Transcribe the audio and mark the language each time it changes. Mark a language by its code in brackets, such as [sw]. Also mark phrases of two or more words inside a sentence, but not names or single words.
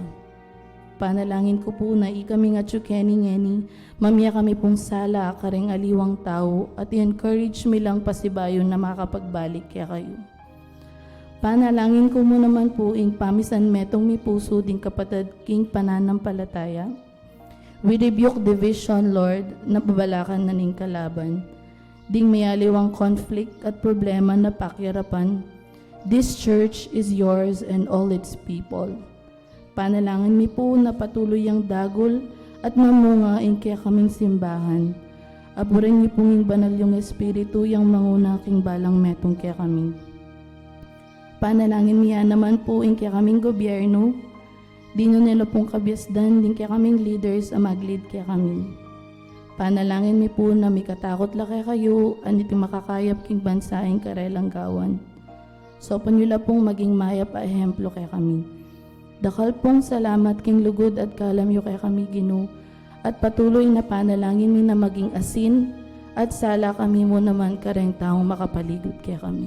[pam] Panalangin ko po na ikami nga tsukeni-ngeni, mamaya kami pong sala kareng aliwang tao at i-encourage mi lang pasibayon na makapagbalik kaya kayo. Panalangin ko mo naman po ing pamisan metong mi puso ding kapatid king pananampalataya. [en] We rebuke division, Lord, [pam] na babalakan na ning kalaban. Ding mayaliwang conflict at problema na pakyarapan. [en] This church is yours and all its people. [pam] Panalangin mi po na patuloy ang dagol at mamunga ing kaya kaming simbahan. Apurin niyo pong banal yung Espiritu, yung manguna king balang metong kaya kami. Panalangin niya naman po in kaya kaming gobyerno, di nyo nila pong kabyasdan, din kaya kaming leaders ang maglid kaya kami. Panalangin mi po na may katakot laki kayo, anit makakayap king bansaing karelang gawan. So panyo pong maging maya pa ehemplo kaya kami. Dakal pong salamat king lugod at kalam yo kaya kami Ginoo, at patuloy na panalangin mi na maging asin at sala kami mo naman kareng taong makapaligod kaya kami.